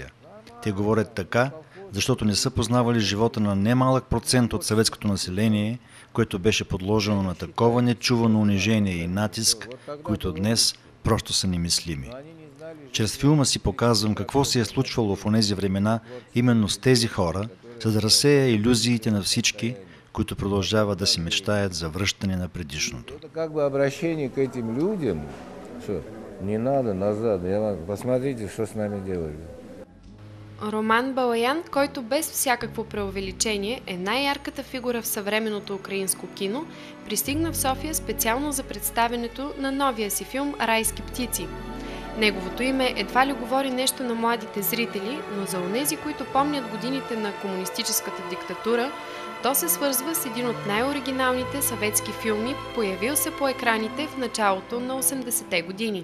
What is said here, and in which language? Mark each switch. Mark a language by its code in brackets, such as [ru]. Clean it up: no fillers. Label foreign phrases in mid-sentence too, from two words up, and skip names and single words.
[bg] Те говорят така, защото не са познавали живота на немалък процент от съветското население, което беше подложено на такова нечувано унижение и натиск, които днес просто са немислими. Чрез филма си показвам какво се е случвало в онези времена именно с тези хора, за да разсея илюзиите на всички, които продължават да си мечтаят за връщане на предишното. [ru] Как бы обращение к этим людям, что не надо назад, посмотрите, что с нами делали. [bg] Роман Балаян, който без всякакво преувеличение е най-ярката фигура в съвременното украинско кино, пристигна в София специално за представянето на новия си филм «Райски птици». Неговото име едва ли говори нещо на младите зрители, но за онези, които помнят годините на комунистическата диктатура, то се свързва с един от най-оригиналните съветски филми, появил се по екраните в началото на 80-те години.